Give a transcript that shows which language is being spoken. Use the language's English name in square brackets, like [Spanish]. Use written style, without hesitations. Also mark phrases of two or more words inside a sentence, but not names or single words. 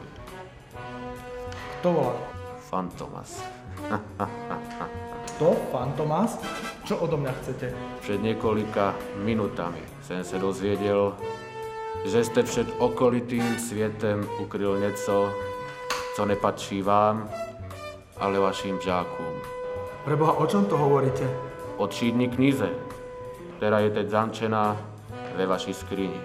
[Slovak] Kto volá? Fantomas. Kto? Fantomas? Čo odo mňa chcete? [Czech] Před několika minutami jsem se dozvěděl, že jste před okolitým světem ukryl něco, co nepatří vám, ale vašim žákům. [Slovak] Preboha, o čom to hovoríte? [Czech] O třídní knize, která je teď zamčená ve vaší skrini.